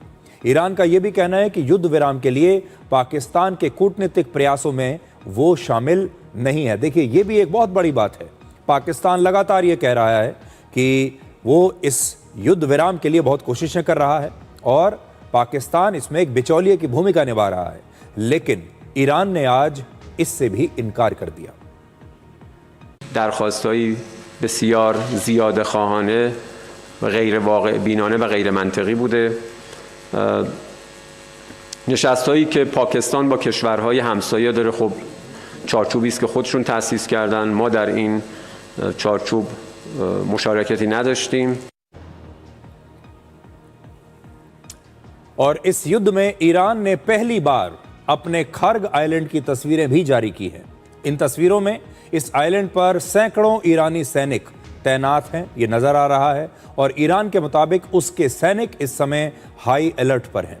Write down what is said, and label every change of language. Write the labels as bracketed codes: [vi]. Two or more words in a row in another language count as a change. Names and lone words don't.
[hi] ईरान का यह भी कहना है कि युद्ध विराम के लिए पाकिस्तान के कूटनीतिक प्रयासों में वो शामिल नहीं है। देखिए, यह भी एक बहुत बड़ी बात है। पाकिस्तान लगातार ये कह रहा है कि वो इस युद्ध विराम के लिए बहुत कोशिशें कर रहा है और पाकिस्तान इसमें एक बिचौलिए की भूमिका निभा रहा है, लेकिन ईरान ने आज इससे भी इनकार कर दिया। [fa] درخواست‌های بسیار زیاده خواهانه و غیر واقع بینانه و غیر منطقی بوده. نشست‌هایی که پاکستان با کشورهای همسایه داره، خب چارچوبی است که خودشون تأسیس کردن. ما در این چارچوب مشارکتی نداشتیم. [hi] और इस युद्ध में ईरान ने पहली बार अपने खर्ग आइलैंड की तस्वीरें भी जारी की हैं। इन तस्वीरों में इस आइलैंड पर सैकड़ों ईरानी सैनिक तैनात हैं, ये नजर आ रहा है, और ईरान के मुताबिक उसके सैनिक इस समय [en] high alert [hi] पर हैं।